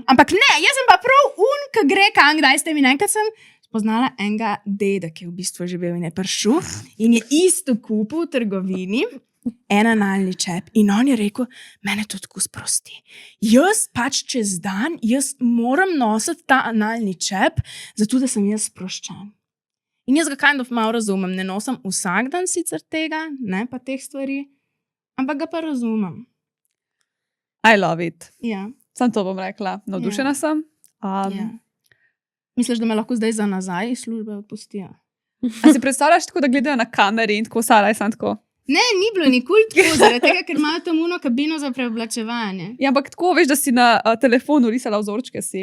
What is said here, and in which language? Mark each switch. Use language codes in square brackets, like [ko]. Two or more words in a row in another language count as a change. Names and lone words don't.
[sl] Ampak ne, jaz sem pa prav ki gre kam kdaj s tem. In enkrat sem spoznala enega deda, ki je v bistvu živel in je prišel in je isto kupil v trgovini en analni čep. In on je rekel, mene to tako sprosti. Jaz pač čez dan, jaz moram nositi ta analni čep, zato da sem jaz sproščen. In jaz ga [en] kind of [sl] malo razumem. Ne nosim vsak dan sicer tega, ne pa teh stvari, ampak ga pa razumem. [en] I love it. [sl] Ja. Sam to bom rekla. Navdušena sem. Ja. Misliš, da me lahko zdaj za nazaj iz službe odpustijo? A si predstavljaš tako, da gledajo na kameri in tako, Sara, jaz sem tako? Ne, ni bilo nikoli tako, zaradi tega, ker imajo tam uno kabino za preoblačevanje. Ja, ampak tako, veš, da si na telefonu risala vzorčke si.